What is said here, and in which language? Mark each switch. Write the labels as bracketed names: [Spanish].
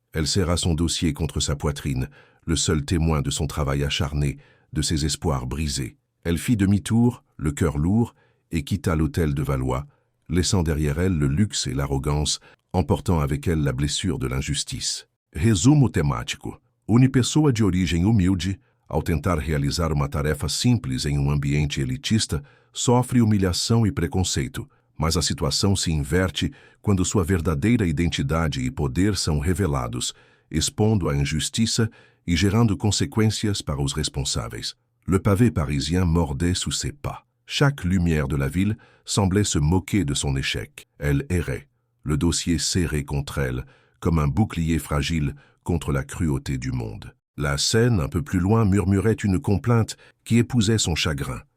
[French] Elle serra son dossier contre sa poitrine, le seul témoin de son travail acharné, de ses espoirs brisés. Elle fit demi-tour, le cœur lourd, et quitta l'hôtel de Valois, laissant derrière elle le luxe et l'arrogance, emportant avec elle la blessure de l'injustice. [Portuguese] Resumo temático. Une pessoa de origem humilde, ao tentar realizar uma tarefa simples em ambiente elitista, sofre humilhação e preconceito, mas a situação se inverte quando sua verdadeira identidade e poder são revelados, expondo a injustiça e gerando consequências para os responsáveis. [French] Le pavé parisien mordait sous ses pas. Chaque lumière de la ville semblait se moquer de son échec. Elle errait, le dossier serré contre elle, comme un bouclier fragile contre la cruauté du monde. La Seine, un peu plus loin, murmurait une complainte qui épousait son chagrin.